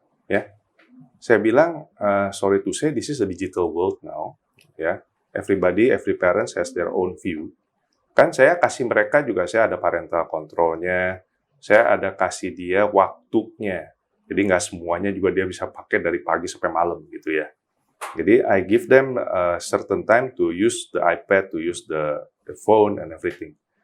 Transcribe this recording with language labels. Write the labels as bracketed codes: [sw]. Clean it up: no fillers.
[id] Ya, saya bilang, [en] sorry to say, this is a digital world now. Ya, everybody, every parent has their own view. [id] Kan saya kasih mereka juga, saya ada parental control-nya, saya ada kasih dia waktunya. Jadi nggak semuanya juga dia bisa pakai dari pagi sampai malam gitu ya. Jadi [en] I give them a certain time to use the iPad, to use the phone and everything.